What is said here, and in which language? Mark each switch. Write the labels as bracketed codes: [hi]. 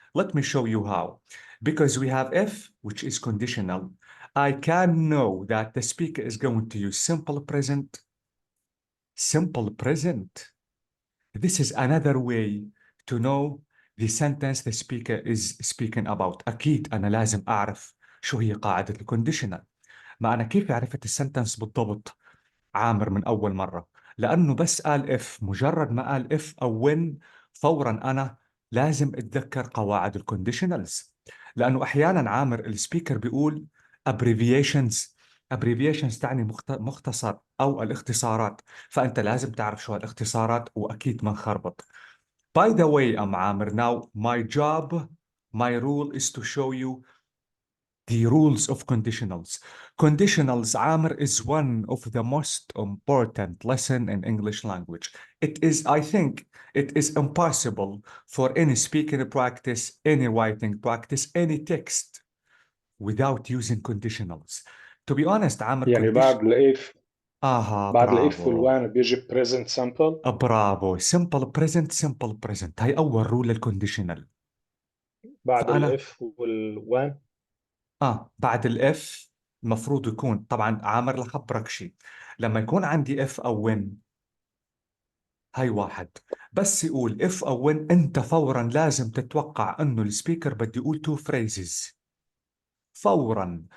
[en] Let me show you how. Because we have if, which is conditional, I can know that the speaker is going to use simple present. Simple present. This is another way to know the sentence the speaker is speaking about. [ar] أكيد أنا لازم أعرف شو هي قاعدة الكونديشنال. ما أنا كيف عرفت السنتنس بالضبط عامر من أول مرة؟ لأنه بس قال إف، مجرد ما قال إف أو وين فورا أنا لازم أتذكر قواعد الكونديشنالز. لأنه أحيانا عامر السبيكر بيقول abbreviations تعني مختصر أو الاختصارات، فأنت لازم تعرف شو الاختصارات وأكيد ما نخربط. [en] By the way, عامر, now my job, my rule is to show you the rules of conditionals. Conditionals, Amr, is one of the most important lesson in English language. It is, I think, it is impossible for any speaking practice, any writing practice, any text without using conditionals. To be honest, Amr, [ar] يعني بعد الإف بعد الإف برافو. والوان بيجي present simple. [en] Bravo. simple present, simple present. [ar] هاي أول رول للكونديشنال. بعد فأنا الإف والوان. بعد الاف المفروض يكون طبعا عامر لخبرك شيء. لما يكون عندي اف او وين، هاي واحد، بس يقول اف او وين انت فورا لازم تتوقع انه السبيكر بده يقول تو فريزز فورا.